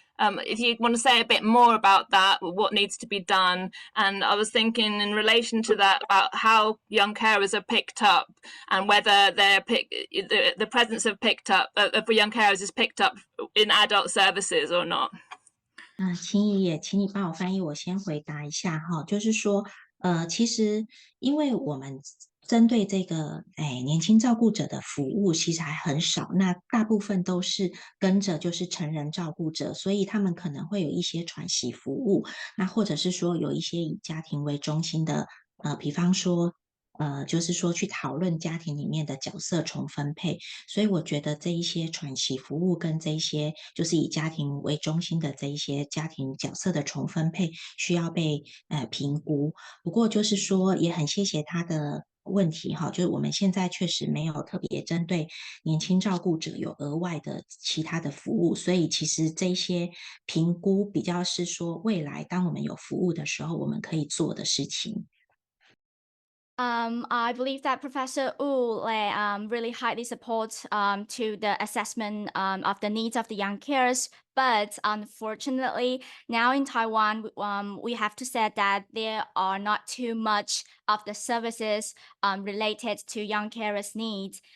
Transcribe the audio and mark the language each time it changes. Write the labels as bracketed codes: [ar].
[en] If you want to say a bit more about that, what needs to be done. And I was thinking in relation to that about how young carers are picked up and whether the presence of young carers is picked up in adult services or not. [zh] 请你帮我翻译，我先回答一下哈，就是说，其实因为我们针对这个年轻照顾者的服务其实还很少，那大部分都是跟着就是成人照顾者，所以他们可能会有一些喘息服务，那或者是说有一些以家庭为中心的，比方说。就是说去讨论家庭里面的角色重分配，所以我觉得这一些喘息服务跟这一些就是以家庭为中心的这一些家庭角色的重分配需要被评估。不过就是说也很谢谢他的问题哈，就是我们现在确实没有特别针对年轻照顾者有额外的其他的服务，所以其实这些评估比较是说未来当我们有服务的时候我们可以做的事情。 [en] I believe that Professor Wu really highly supports to the assessment of the needs of the young carers. But unfortunately, now in Taiwan, we have to say that there are not too much of the services related to young carers' needs.